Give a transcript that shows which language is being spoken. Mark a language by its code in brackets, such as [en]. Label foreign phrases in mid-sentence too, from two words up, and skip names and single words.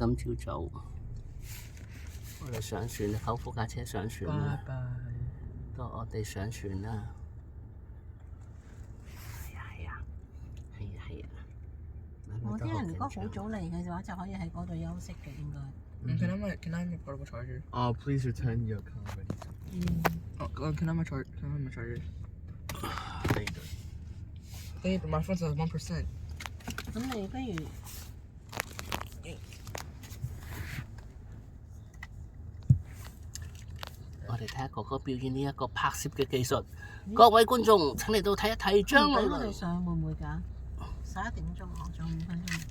[yue] 今朝早我哋上船啦，舅父架車上船啦，到我哋上船啦。係啊。我啲人如果好早嚟嘅話，就可以喺嗰度休息嘅應該。 [en] Can I have my portable charger? Oh, please return your car ready. Oh, can I have my charger? There you go. Hey, but my phone says 1%. [yue] 咁你不如我哋睇下哥哥表演呢一個拍攝嘅技術。各位觀眾請嚟到睇一睇張俾麗我哋上會唔會㗎？11點鐘我仲5分鐘。